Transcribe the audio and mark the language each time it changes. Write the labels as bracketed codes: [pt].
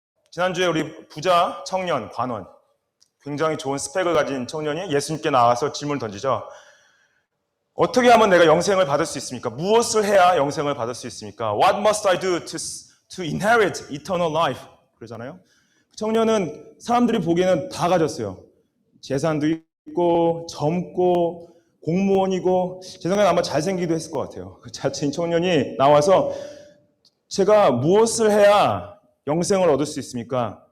[ko] 지난주에 우리 부자 청년 관원, 굉장히 좋은 스펙을 가진 청년이 예수님께 나와서 질문을 던지죠. 어떻게 하면 내가 영생을 받을 수 있습니까? 무엇을 해야 영생을 받을 수 있습니까? [en] What must I do to inherit eternal life? [ko] 그러잖아요. 청년은 사람들이 보기에는 다 가졌어요. 재산도 있고 젊고 공무원이고 제 생각에 아마 잘생기기도 했을 것 같아요. 그 자칭 청년이 나와서 제가 무엇을 해야 영생을 얻을 수 있습니까?